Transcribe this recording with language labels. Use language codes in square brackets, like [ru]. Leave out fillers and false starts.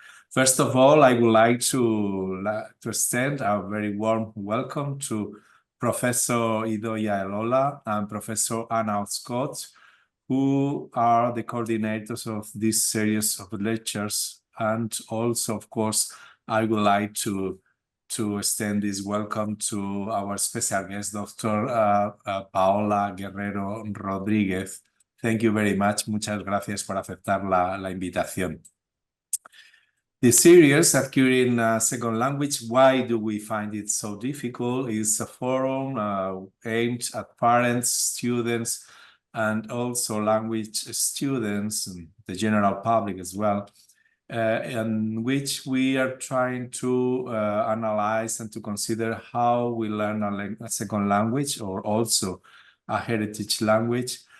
[en] First of all, I would like to extend a very warm welcome to Professor Idoia Elola and Professor Anna Oskoz, who are the coordinators of this series of lectures. And also, of course, I would like to extend this welcome to our special guest, Dr. Paola Guerrero-Rodríguez. Thank you very much. [es] Muchas gracias por aceptar la invitación. [en] The series, Acquiring a Second Language, Why Do We Find It So Difficult, is a forum aimed at parents, students, and also language students and the general public as well, in which we are trying to analyze and to consider how we learn a second language or also a heritage language.